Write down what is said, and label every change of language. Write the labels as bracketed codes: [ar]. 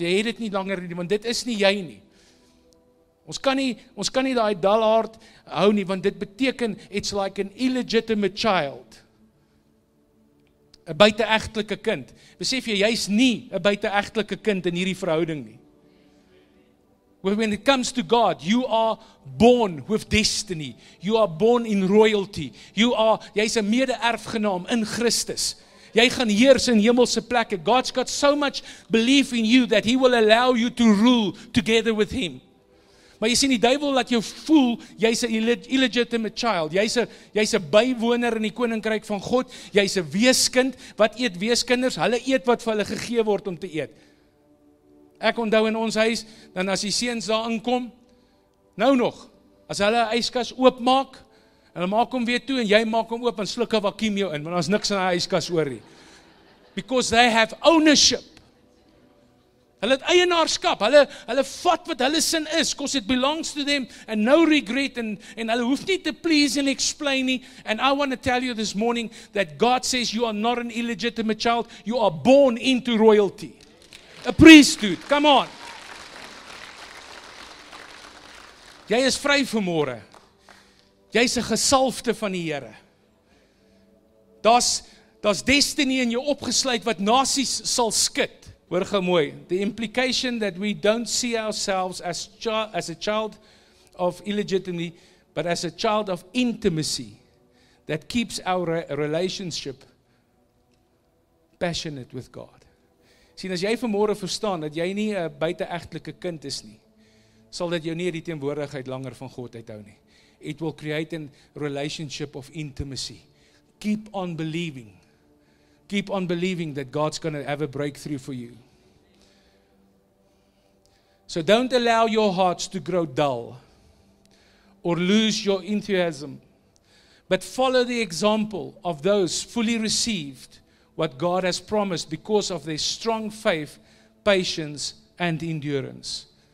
[af] Jy het dit nie langer nie, want dit is nie jy nie. Ons kan nie daai dull hart hou nie, want dit beteken [en] it's like an illegitimate child. [af] 'n Buiteegtelike kind. Besef jy, jy's nie 'n buiteegtelike kind in hierdie verhouding nie. [en] When it comes to God, you are born with destiny. You are born in royalty. [af] Jy's 'n mede-erfgenaam in Christus. Jy gaan heers in hemelse plekke. [en] God's got so much belief in you that He will allow you to rule together with Him. [af] Maar jy sien, die duiwel laat jou voel, jy's 'n [en] illegitimate child. [af] Jy's 'n bywoner in die koninkryk van God. Jy's 'n weeskind. Wat eet weeskinders? Hulle eet wat vir hulle gegee word om te eet. Ek onthou in ons huis, dan as die seuns daar inkom, nou nog, as hulle 'n yskas oopmaak, hulle maak hom weer toe en jy maak hom oop en sluk 'n vakuum jou in, want daar's niks in die yskas oor nie. [en] Because they have ownership. [af] Hulle het eienaarskap, hulle vat wat hulle sin is, [en] because it belongs to them, and no regret, [af] en hulle hoef nie te [en] please and explain [af] nie. [en] And I want to tell you this morning that God says you are not an illegitimate child, you are born into royalty. A priesthood, come on. [af] Jy is vry vanmôre. Jy's 'n gesalfde van die Here. Daar's destiny in jou opgesluit wat nasies sal skud. Hoor gou mooi. [en] The implication that we don't see ourselves as a child of illegitimacy, but as a child of intimacy that keeps our relationship passionate with God. [af] Sien, as jy vanmôre verstaan dat jy nie 'n buite-egtelike kind is nie, sal dit jou nie die teenwoordigheid langer van God uithou nie. [en] It will create a relationship of intimacy. Keep on believing. Keep on believing that God's going to have a breakthrough for you. So don't allow your hearts to grow dull or lose your enthusiasm, but follow the example of those fully received what God has promised because of their strong faith, patience and endurance.